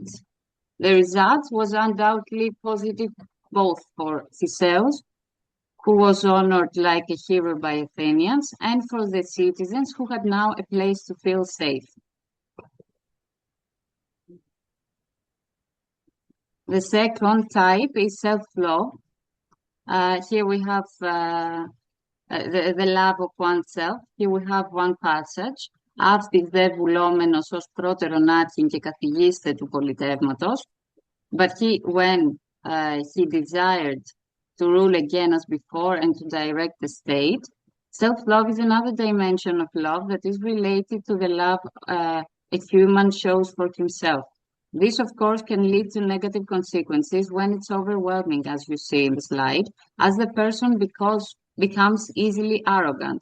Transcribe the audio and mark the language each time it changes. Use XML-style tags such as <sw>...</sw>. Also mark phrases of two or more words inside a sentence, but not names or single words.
<en>The result was undoubtedly positive both for Theseus, who was honored like a hero by Athenians, and for the citizens who had now a place to feel safe. The second type is self-love. Here we have the love of oneself. Here we have one passage.</en> <el>Αυτής δε βουλόμενος ως πρώτερον άρχιν και καθηγήστε του πολιτεύματος.</el> <en>But when he desired to rule again as before and to direct the state, self-love is another dimension of love that is related to the love a human shows for himself. This, of course, can lead to negative consequences when it's overwhelming, as you see in the slide, as the person becomes easily arrogant.</en>